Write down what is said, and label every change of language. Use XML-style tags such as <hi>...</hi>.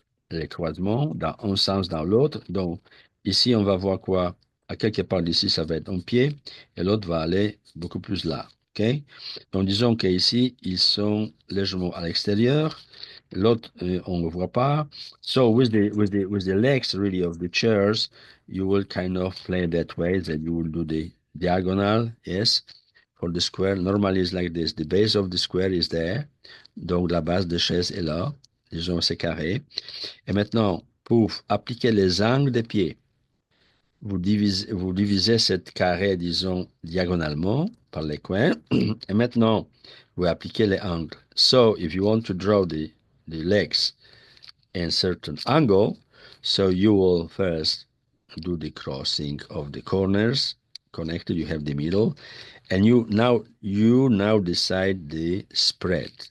<fr>Les croisements dans un sens, dans l'autre. Donc, ici, on va voir quoi? À quelque part d'ici, ça va être un pied, et l'autre va aller beaucoup plus là. OK? Donc, disons qu'ici, ils sont légèrement à l'extérieur. L'autre, on ne le voit pas.</fr> <en>So, with the legs, really, of the chairs, you will kind of play that way, that you will do the diagonal, yes, for the square. Normally, it's like this. The base of the square is there.</en> <fr>Donc, la base de chaise est là. Disons, c'est carré. Et maintenant, pour appliquer les angles des pieds, vous divisez cette carré, disons, diagonalement par les coins. Et maintenant, vous appliquez les angles.</fr> <en>So, if you want to draw the legs in certain angle, so you will first do the crossing of the corners connected. You have the middle, and you now decide the spread.</en>